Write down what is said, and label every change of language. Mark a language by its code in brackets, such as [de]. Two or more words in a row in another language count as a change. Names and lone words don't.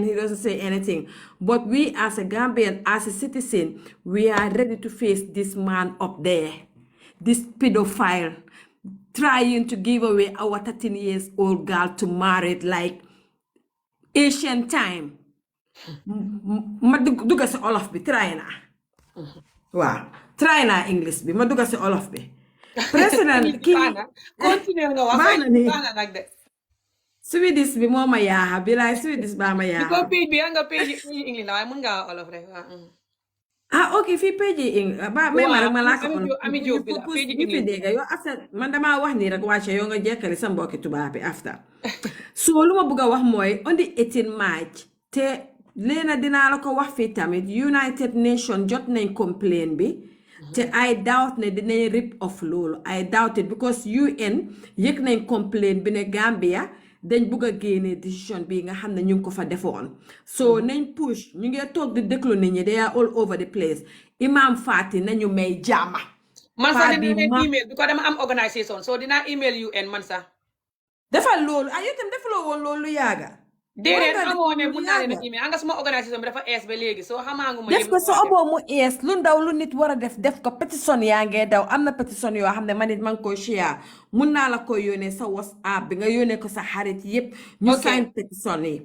[en] He doesn't say anything. But we as a Gambian, as a citizen, we are ready to face this man up there. This pedophile trying to give away our 13-year-old girl to marry like Asian time. [wo] Ma dugga si olof bi try na waaw try na English bi ma dugga si olof bi président kii continue nga wax nag de Swedish bi moo ma yaaxa bi laay Swedish baa ma yaaxa ko page bi nga page English la waaye mën nga olof rek ok fii page ba may ma rek ma laa ko Ami Jobe bi la page fi dégga yow after man damaa wax nii rek wàcce yow nga jekkali sa mbokki tubaab bi after so lu ma bëgg a wax mooy [en] on the 18 March [wo] te Lena dinaa la ko wax fii tamit United Nations jot nañ complain bi te [en] I doubt [wo] ne dinañ [en] rip off [wo] loolu [en] I doubt it because [wo] UN yëg nañ complain bi ne Gambia dañ bugg a génne décision bi nga xam ne ñu ngi ko fa defoon so nañ push ñu ngi toog di déglu nit ñi [en] they are all over the place [wo] Imam Fatih nañu may jàmma man sax dina leen email because dama am organisation so dinaa email UN man sax defal loolu yow tam defaloo woon loolu yaaga déedéet amoo ne mun naa leen a email anga suma organisation bi dafa ees ba léegi soo xamaangu ma def ko sa oboo mu ees lu ndaw lu nit war a def ko pétition yaa ngee daw am na pétition yoo xam ne man it man koy share mun naa la koy yónnee sa WhatsApp bi nga yónnee ko sa xarit yépp ñu sign pétition yi